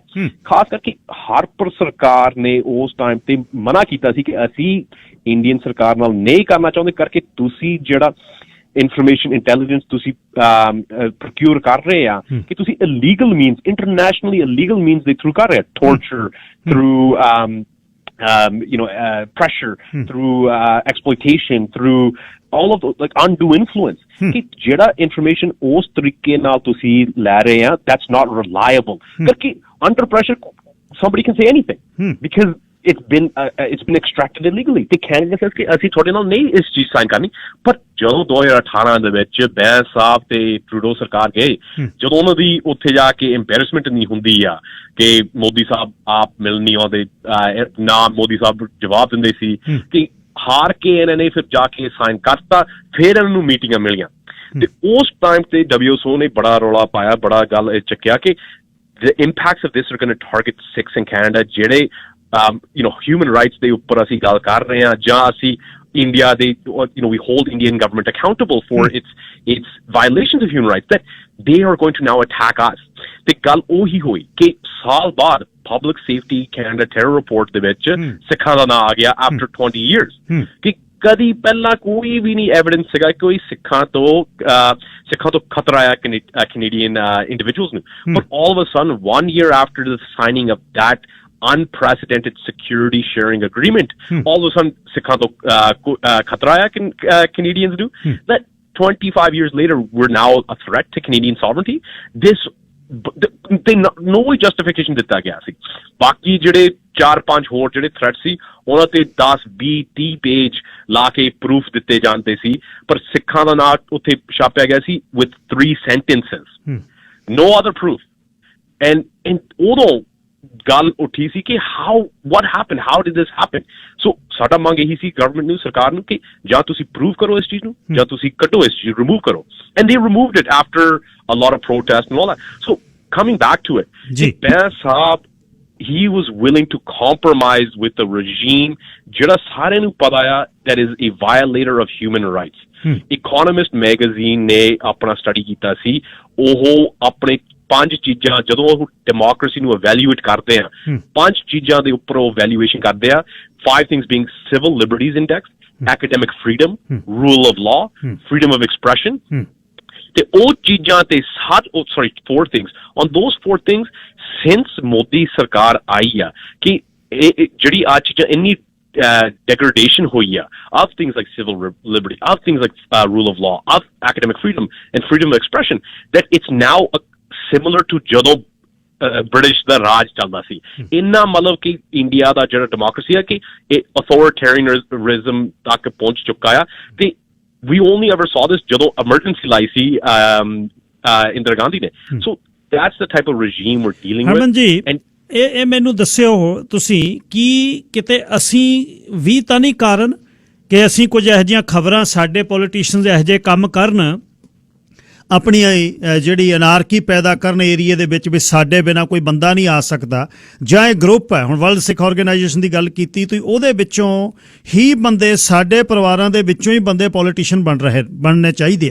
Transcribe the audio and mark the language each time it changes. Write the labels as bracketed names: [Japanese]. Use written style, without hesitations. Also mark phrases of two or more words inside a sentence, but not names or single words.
[Punjabi] ਖਾਸ ਕਰਕੇ ਹਾਰਪਰ ਸਰਕਾਰ ਨੇ ਉਸ ਟਾਈਮ ਤੇ ਮਨਾ ਕੀਤਾ ਸੀ ਕਿ ਅਸੀਂ ਇੰਡੀਅਨ ਸਰਕਾਰ ਨਾਲ ਨਹੀਂ ਕਰਨਾ ਚਾਹੁੰਦੇ, ਕਰਕੇ ਤੁਸੀਂ ਜਿਹੜਾ [English] information intelligence [Punjabi] ਤੁਸੀਂ ਪ੍ਰੋਕਿਊਰ ਕਰ ਰਹੇ ਆ ਕਿ ਤੁਸੀਂ [English] illegal means, internationally illegal means [Punjabi] ਦੇ ਥਰੂ ਕਰ ਰਹੇ ਆ, [English] torture through pressure, through exploitation, through all of those, like undue influence. [Punjabi] ਕਿ ਜਿਹੜਾ information ਉਸ ਤਰੀਕੇ ਨਾਲ ਤੁਸੀਂ ਲੈ ਰਹੇ ਆ, [English] that's not reliable. Because under pressure somebody can say anything because it's been extracted illegally. [Punjabi] ਤੇ Canada says ਕਿ ਅਸੀਂ ਤੁਹਾਡੇ ਨਾਲ ਨਹੀਂ ਇਸ ਚੀਜ਼ ਸਾਈਨ ਕਰਨੀ. ਪਰ ਜਦੋਂ 2018 ਦੇ ਵਿੱਚ ਬੈਂਸ ਸਾਹਿਬ ਤੇ ਟਰੂਡੋ ਸਰਕਾਰ ਗਏ, ਜਦੋਂ ਉਹਨਾਂ ਦੀ ਉੱਥੇ ਜਾ ਕੇ embarrassment ਨਹੀਂ ਹੁੰਦੀ ਆ ਕਿ ਮੋਦੀ ਸਾਹਿਬ ਆਪ ਮਿਲਣ ਨਹੀਂ ਆਉਂਦੇ, ਨਾ ਮੋਦੀ ਸਾਹਿਬ ਜਵਾਬ ਦਿੰਦੇ ਸੀ, ਕਿ ਹਾਰ ਕੇ ਇਹਨਾਂ ਨੇ ਫਿਰ ਜਾ ਕੇ ਸਾਈਨ ਕਰਤਾ, ਫਿਰ ਇਹਨਾਂ ਨੂੰ ਮੀਟਿੰਗਾਂ ਮਿਲੀਆਂ. ਤੇ ਉਸ ਟਾਈਮ ਤੇ WSO ਨੇ ਬੜਾ ਰੌਲਾ ਪਾਇਆ, ਬੜਾ ਗੱਲ ਚੱਕਿਆ ਕਿ [English] the impacts of this are going to target Sikhs in Canada, [Punjabi] ਜਿਹੜੇ [English] human rights [Punjabi] ਦੇ ਉੱਪਰ ਅਸੀਂ ਗੱਲ ਕਰ ਰਹੇ ਹਾਂ, ਜਾਂ ਅਸੀਂ India, [English] we hold Indian government accountable for its violations of human rights, that they are going to now attack us. [Punjabi] ਤੇ ਗੱਲ ਉਹੀ ਹੋਈ ਕਿ ਸਾਲ ਬਾਅਦ Public Safety Canada [English] terror report [Punjabi] ਦੇ ਵਿੱਚ ਸਿੱਖਾਂ ਦਾ ਨਾਂ ਆ ਗਿਆ [English] after 20 years. [Punjabi] ਕਿ ਕਦੀ ਪਹਿਲਾਂ ਕੋਈ ਵੀ ਨਹੀਂ ਐਵੀਡੈਂਸ ਸੀਗਾ ਕੋਈ ਸਿੱਖਾਂ ਤੋਂ ਖਤਰਾ ਆ [English] Canadian individuals [Punjabi] ਨੂੰ. [English] But all of a sudden, 1 year after the signing of that unprecedented security sharing agreement, all of a sudden [Punjabi] ਸਿੱਖਸ ਤੋਂ ਖਤਰਾ ਹੈ ਕੈਨੇਡੀਅਨਸ ਦੋ, [English] that 25 years later we're now a threat to Canadian sovereignty. No justification [Punjabi] ਦਿੱਤਾ ਗਿਆ ਸੀ. ਬਾਕੀ ਜਿਹੜੇ 4-5 ਹੋਰ ਜਿਹੜੇ ਥ੍ਰੈਟ ਸੀ ਉਹਨਾਂ ਤੇ 10-20-30 ਪੇਜ ਲਾ ਕੇ ਪ੍ਰੂਫ ਦਿੱਤੇ ਜਾਂਦੇ ਸੀ, ਪਰ ਸਿੱਖਾਂ ਦਾ ਨਾਂ ਉੱਥੇ ਛਾਪਿਆ ਗਿਆ ਸੀ [English] with 3 sentences, no other proof. And [Punjabi] ਉਦੋਂ ਗੱਲ ਉੱਠੀ ਸੀ ਕਿ [English] what happened, how did this happen? [Punjabi] So ਸਾਡਾ ਮੰਗ ਇਹੀ ਸੀ ਗਵਰਨਮੈਂਟ ਨੂੰ, ਸਰਕਾਰ ਨੂੰ, ਕਿ ਜਾਂ ਤੁਸੀਂ ਪ੍ਰੂਵ ਕਰੋ ਇਸ ਚੀਜ਼ ਨੂੰ, ਜਾਂ ਤੁਸੀਂ ਕੱਟੋ ਇਸ ਚੀਜ਼, ਰਿਮੂਵ ਕਰੋ. [English] And they removed it after a lot of protests and all that. So coming back to it, Bain Saab, he was willing to compromise with the regime [Punjabi] ਜਿਹੜਾ ਸਾਰਿਆਂ ਨੂੰ ਪਤਾ ਆ [English] that is a violator of human rights. [Punjabi] Economist magazine ਨੇ ਆਪਣਾ ਸਟੱਡੀ ਕੀਤਾ ਸੀ, ਉਹ ਆਪਣੇ 5 ਚੀਜ਼ਾਂ ਜਦੋਂ ਉਹ ਡੈਮੋਕ੍ਰੇਸੀ ਨੂੰ ਇਵੈਲੂਏਟ ਕਰਦੇ ਆ, 5 ਚੀਜ਼ਾਂ ਦੇ ਉੱਪਰ ਉਹ ਇਵੈਲੂਏਸ਼ਨ ਕਰਦੇ ਆ. [English] 5 things being civil liberties index, academic freedom, rule of law, freedom of expression. [Punjabi] ਤੇ ਉਹ ਚੀਜ਼ਾਂ ਤੇ 4 things. [English] On those 4 things, since [Punjabi] ਮੋਦੀ ਸਰਕਾਰ ਆਈ ਆ, ਕਿ ਜਿਹੜੀ ਆ ਚੀਜ਼ਾਂ degradation ਹੋਈ ਆ [English] of things like civil liberty, of things like rule of law, of academic freedom and freedom of expression, that it's now similar to [Punjabi] ਜਦੋਂ ਬ੍ਰਿਟਿਸ਼ ਦਾ ਰਾਜ ਚੱਲਦਾ ਸੀ। ਇੰਨਾ ਮਤਲਬ ਕਿ ਇੰਡੀਆ ਦਾ ਜਿਹੜਾ ਡੈਮੋਕ੍ਰੇਸੀ ਹੈ ਕਿ ਇਹ ਅਥੋਰਿਟੇਰੀਅਨਿਜ਼ਮ ਤੱਕ ਪਹੁੰਚ ਚੁੱਕਾ ਆ। ਤੇ [English] we only ever saw this [Punjabi] ਜਦੋਂ emergency ਲਾਈ ਸੀ ਇੰਦਰਾ ਗਾਂਧੀ ਨੇ। [English] So that's the type of regime we're dealing with। [Punjabi] ਹਰਮਨ ਜੀ, ਇਹ ਮੈਨੂੰ ਦੱਸਿਓ ਤੁਸੀਂ ਕਿ ਕਿਤੇ ਅਸੀਂ ਵੀ ਤਾਂ ਨਹੀਂ ਕਾਰਨ ਕਿ ਅਸੀਂ ਕੁਝ ਇਹੋ ਜਿਹੀਆਂ ਖਬਰਾਂ, ਸਾਡੇ ਪੋਲੀਟੀਸ਼ੀਅਨਸ ਇਹੋ ਜਿਹੇ ਕੰਮ ਕਰਨ, ਆਪਣੀ ਜਿਹੜੀ ਅਨਾਰਕੀ ਪੈਦਾ ਕਰਨ ਏਰੀਏ ਦੇ ਵਿੱਚ ਵੀ ਸਾਡੇ ਬਿਨਾਂ ਕੋਈ ਬੰਦਾ ਨਹੀਂ ਆ ਸਕਦਾ, ਜਾਂ ਇਹ ਗਰੁੱਪ ਹੈ, ਹੁਣ ਵਰਲਡ ਸਿੱਖ ਆਰਗੇਨਾਈਜੇਸ਼ਨ ਦੀ ਗੱਲ ਕੀਤੀ ਤੁਸੀਂ, ਉਹਦੇ ਵਿੱਚੋਂ ਹੀ ਬੰਦੇ, ਸਾਡੇ ਪਰਿਵਾਰਾਂ ਦੇ ਵਿੱਚੋਂ ਹੀ ਬੰਦੇ ਪੋਲੀਟੀਸ਼ੀਅਨ ਬਣਨੇ ਚਾਹੀਦੇ ਆ।